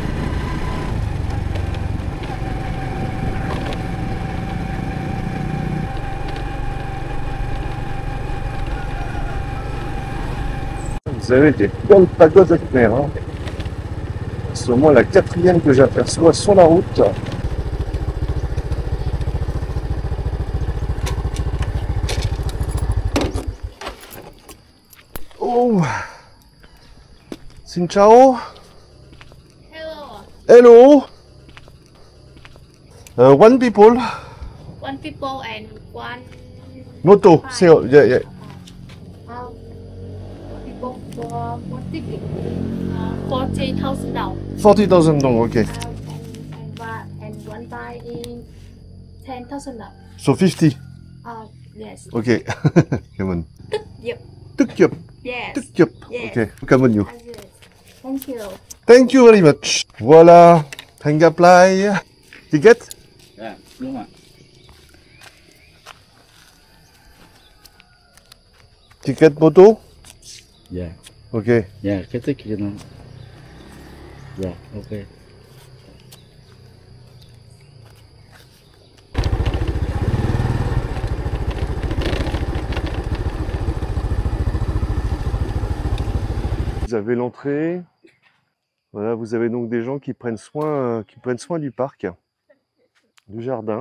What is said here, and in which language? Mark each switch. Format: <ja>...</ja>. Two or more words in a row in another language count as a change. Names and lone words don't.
<fr>Vous avez des bonnes pagodes de Khmer. Hein. C'est au moins la 4e que j'aperçois sur la route.</fr> <vi>Oh, Xin chào.</vi> <en>Hello. Hello. One people. One people and one Moto. bike. So, yeah. People for one ticket. $40,000. 40,000 dong, okay. And one buy in $10,000. So 50. Yes. Okay. Come on. Yep. Tuk yup. Yes. Tuk yup. Yes. Okay. Come on you. Yes. Thank you. Thank you very much. Voilà. Hang apply. Ticket?</en> <vi>Dạ, đúng ạ.</vi> <en>Ticket moto?</en> <vi>Dạ,</vi> <en>Okay.</en> <vi>dạ, cái tích kia nó. Dạ,</vi> <en>ok.</en> <fr>Vous avez l'entrée. Voilà, vous avez donc des gens qui prennent soin du parc, du jardin.</fr>